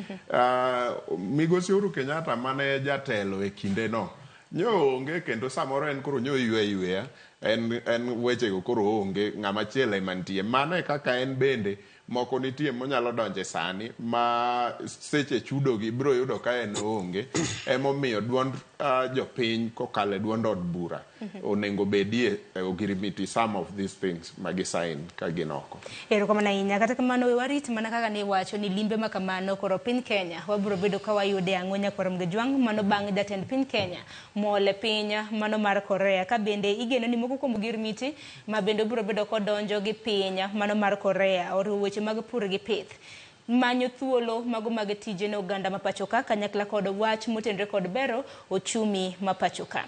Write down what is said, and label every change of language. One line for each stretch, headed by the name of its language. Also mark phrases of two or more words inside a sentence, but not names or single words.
Luo (Kenya and Tanzania): Migosi Uhuru Kenyatta mane jatelo e kinde no nyo onge kendo samoro en koro nyo yweya en weche go koro onge ng'ama chiele mantie. Mane kaka en bende moko nitie monyalo donje sani ma seche chudo gi bro yudo ka en onge emomiyo duond jopiny kokale duond od bura onengo bedie ogirimiti
English: some of these things
Luo (Kenya and Tanzania): magisign ka ginoko. Erokamano ahinya. Kata kamano we warit mana kaka ne wacho ni limbe ma kamano koro piny Kenya wabro bedo ka wayude ang'onya kwarom gajwang' mano bang' jatend piny Kenya mole piny mano mar Korea ka bende igeno ni moko kuom ogirimiti ma bende bro bedo kodonjo gi piny mano mar Korea oriwo weche mag pur gi pith manyo thuolo mago mag tije ne oganda mapachoka kanyakla kod wach motenre kod bero ochumi mapachoka.